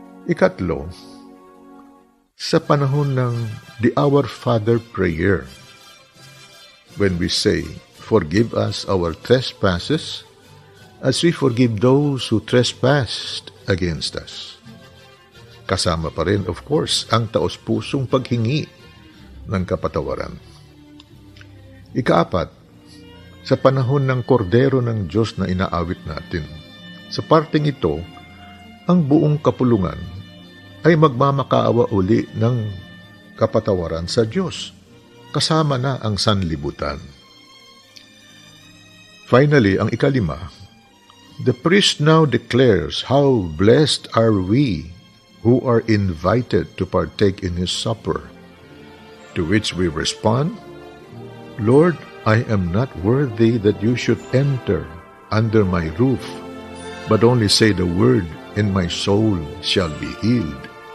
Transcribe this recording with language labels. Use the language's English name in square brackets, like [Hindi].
[Filipino] Ikatlo, sa panahon ng [English] the Our Father prayer, when we say, forgive us our trespasses, as we forgive those who trespassed against us. [Filipino] Kasama pa rin, of course, ang taos-pusong paghingi ng kapatawaran. Ikaapat, sa panahon ng kordero ng Diyos na inaawit natin, sa parteng ito, ang buong kapulungan ay magmamakaawa uli ng kapatawaran sa Diyos, kasama na ang sanlibutan. [English] Finally, [Filipino] ang ikalima, [English] the priest now declares how blessed are we who are invited to partake in his supper, to which we respond, Lord, I am not worthy that you should enter under my roof, but only say the word, and my soul shall be healed.